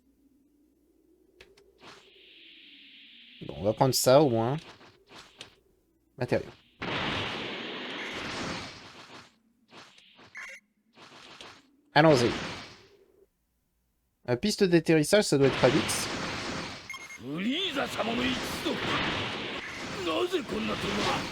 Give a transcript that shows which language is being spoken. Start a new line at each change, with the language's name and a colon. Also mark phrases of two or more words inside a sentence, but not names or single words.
French: Bon, on va prendre ça au moins. Matériaux. Allons-y. Piste d'atterrissage, ça doit être à vite.
Japanese: フリーザ様の一族なぜこんなところ